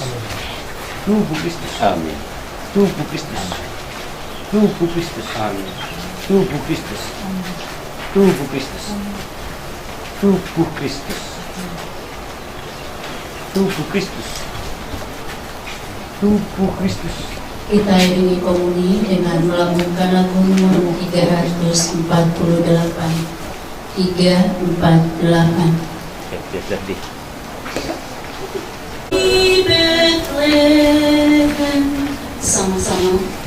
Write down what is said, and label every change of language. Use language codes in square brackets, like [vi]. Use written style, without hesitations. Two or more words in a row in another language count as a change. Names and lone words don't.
[id] Tubuh Kristus. Amin. Tubuh Kristus. Tubuh Kristus. Amin. Tubuh Kristus. Tubuh Kristus. Tubuh Kristus. Tubuh Kristus. Tubuh Kristus. Kita iringi komuni dengan melambungkan lagu nomor 348. 348. Sedih. Di Bethlehem, sama-sama.